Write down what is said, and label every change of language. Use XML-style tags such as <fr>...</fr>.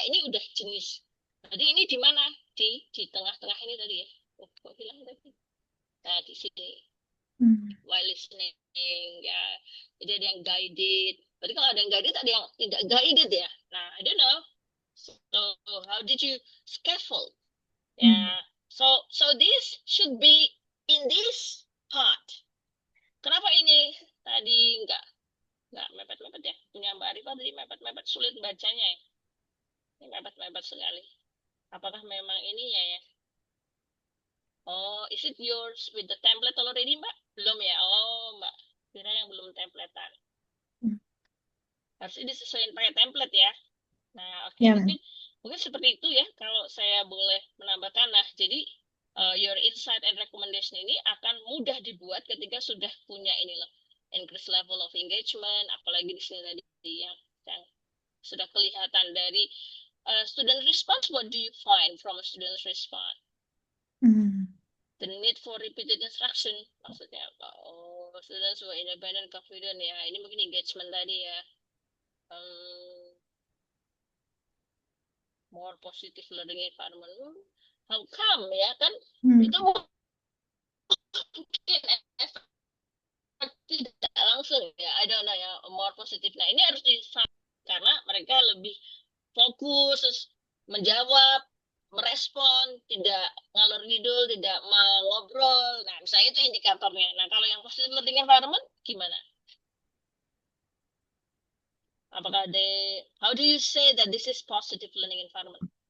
<id>Nah ini udah jenis. Jadi ini di mana? Di tengah-tengah ini tadi ya. Oh, kok hilang tadi? Nah di sini.</id> <en>While listening,</en> <id>ya. Jadi ada yang guided. Berarti kalau ada yang guided, ada yang tidak guided ya.</id> <en>Nah, I don't know. So how did you scaffold? Yeah. So this should be in this part.</en> <id>Kenapa ini tadi nggak mepet-mepet ya? Punya Mbak Arifah tadi mepet-mepet, sulit bacanya ya. Ini mepet-mepet sekali. Apakah memang ininya ya?</id> <en>Oh, is it yours with the template already, Mbak?</en> <id>Belum ya? Oh, Mbak Kira yang belum templatean. Harusnya disesuaikan pakai template ya. Nah, oke, mungkin seperti itu ya kalau saya boleh menambahkan. Nah, jadi</id> <en>your insight and recommendation</en> <id>ini akan mudah dibuat ketika sudah punya ini loh,</id> <en>increase level of engagement,</en> <id>apalagi di sini tadi yang sudah kelihatan dari</id> <en>student response. What do you find from a student's response? The need for repeated instruction,</en> <id>maksudnya apa? Oh,</id> <en>students were independent, confident</en> <id>ya. Ini mungkin engagement tadi ya.</id> <en>More positive learning environment. How come</en> <id>ya kan? Itu mungkin tidak langsung ya.</id> <en>I don't know ya, more positive.</en> <id>Nah ini harus karena mereka lebih fokus menjawab, merespon, tidak ngalor ngidul, tidak mengobrol. Nah misalnya itu indikatornya. Nah kalau yang</id> <en>positive learning environment</en> <id>gimana?</id> <en>Apakah how do you say that this is positive learning environment?</en>